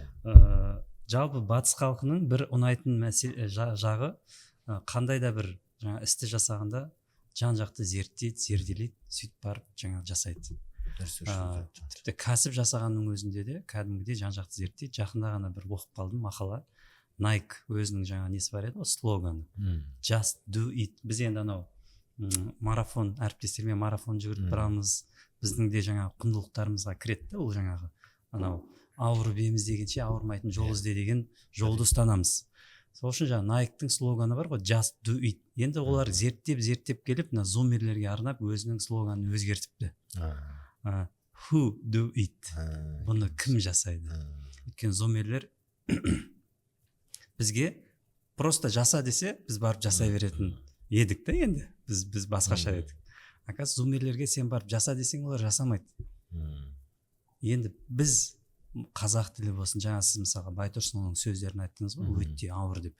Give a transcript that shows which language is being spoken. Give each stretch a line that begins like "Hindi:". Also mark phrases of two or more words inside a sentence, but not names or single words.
Kazakh: Жалпы батыс халқының бір ұнайтын жағы қандай да бір жаңа істі жасағанда жан-жақты зерттейді, зерделейді, сөйтіп барып жаңа жасайды. Тіпті кәсіп жасағанның өзінде де кәдімгідей жан-жақты зерттейді. Жақында ғана бір оқып қалдым мақала. Nike өзінің жаңа несі бар еді, слоганы.
English: Just do it.
Kazakh: Біз енді анау марафон, әріптестермен марафон жүгіріп тұрамыз. Біздің де жаңа құндылықтарымызға кіреді, ол жаңағы анау ауырып еміз дегенше ауырмайтын жол ізде деген жолды ұстанамыз. Сол үшін жаңа Nike-тың слоганы бар ғой,
English: just do it.
Kazakh: Енді олар зерттеп келіп, мына зумерлерге арнап өзінің слоганын өзгертіпті.
English: Who do it?
Kazakh: Бұны кім жасайды? Өйткені зумерлер бізге просто жаса десе, біз барып жасай беретін едік та енді. Біз басқаша едік. Оказывается, зумерлерге сен барып жаса десең, олар жасамайды. Енді біз қазақ тілі болсын, жаңа сіз мысалға Байтұрсынұлының сөздерін айттыңыз ғой, өте ауыр деп.